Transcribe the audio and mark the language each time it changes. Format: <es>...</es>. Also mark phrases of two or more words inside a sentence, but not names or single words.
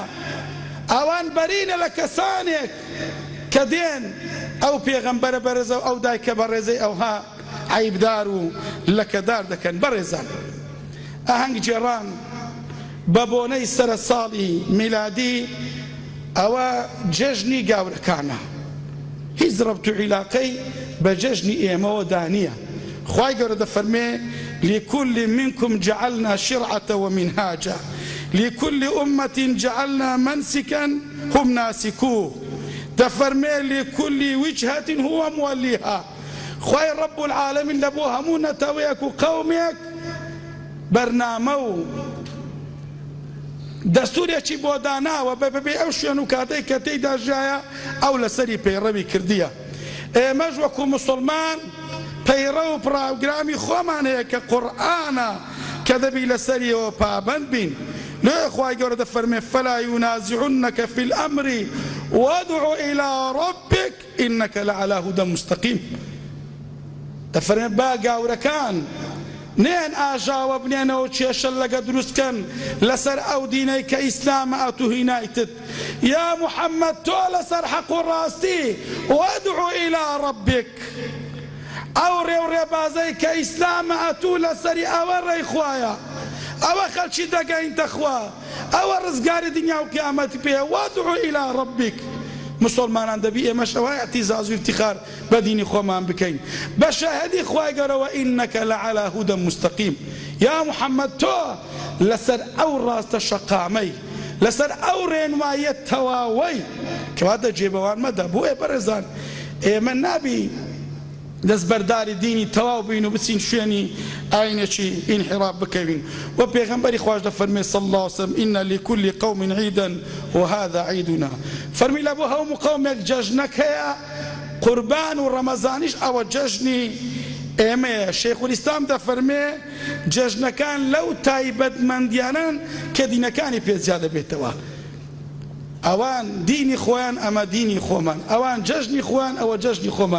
<ckb>ئەوان بەرینە لە کەسانێک کە دێن ئەو پێغەمبەرە بەرزە و ئەو دایکە بەڕێزەی ئەوها عیبدار و لەکەدار دەکەن. بەڕێزان، ئاهەنگ جێڕان بە بۆنەی سەرە ساڵی میلادی ئەوە جەژنی گاورەکانە، هیچ ڕەبت و عیلاقەی بە جەژنی ئێمەوە دانیە. خوای گەورە دەفەرمێ</ckb> <ar>لكل منكم جعلنا شرعة ومنهاجا لكل أمة جعلنا منسكا هم ناسكوه دەفەرمێ لكل وجهة هو موليها.</ar> <ckb>خوای</ckb> <ar>رب العالمین</ar> <ckb>لە بۆ هەموو نەتەوەیەک و قەومێک بەرنامە و دەستورێکی بۆ داناوە بەبێ ئەو شوێن و کاتەی کە تێیدا ژایە ئەو لەسەری پەیڕەوی کردیە. ئێمەش وەکو موسڵمان پەیڕە و پراگرامی خۆمان هەیە کە قورئانە کە دەبی لەسەریەوە پابەند بین. لێ خوای گەورە دەفەرمێ</ckb> <ar>فەلا ينازعنك في الأمر وادع إلى ربك إنك لعلى هدى مستقيم.</ar> <ckb>دەفەرمێ با گاورەکان نێن ئاژاوە بنێنەوە کێشە لەگە دروستکەن لەسەر ئەو دینەی کە ئیسلامە ئەتوهینایتت. یا محەممەد تۆ لەسەر حەق و ڕاستی</ckb> <ar>وادع إلى ربك،</ar> <ckb>ئەو ڕێو ڕێبازەی کە ئیسلامە ئەتوو لەسەری ئەوە ڕێی خوایە، ئەوە خەڵکی دەگەینتە خوا، ئەوە ڕزگاری دنیا و قیامەتی پێ.</ckb> <ar>وادع إلى ربك.</ar> <ckb>مسلمانان دەبی ئێمەش ئەوە اعتیزاز و افتخار بە دینی خۆمان بکەین بە شاهدی خوای گەورەوە</ckb> <ar>إنك لعلى هدى مستقيم.</ar> <ckb>یا محەممەد تۆ لەسەر ئەو ڕاستە شەقامەی لەسەر ئەو ڕێنمایە تەواوەی کەواتە جێبەوان مەدە. بۆیە بەڕێزان ئێمە نابی دەستبەرداری دینی تەواو بین و بچین شوێنی ئاینێکی ئینحراف بکەوین. و پێغەمبەری خوش دەفەرمێ</ckb> <ar>صلی الله عليه وسلم إن لكل قوم عيدا وهذا عيدنا.</ar> <ckb>فەرمی لە بۆ هەموو قەومێک جەژنەک هەیە، قوربان و ڕەمەزانیش ئەوە جەژنی ئێمەیە. شەیخولیسلام دەفەرمێ جەژنەکان لەو تایبەتمەندیانن کە دینەکانی پێجیا دەبێتەوە. ئەوان دینی خۆیان ئەمە دینی خۆمان، ئەوان جەژنی خۆیان ئەوە جەژنی خۆمان.</ckb>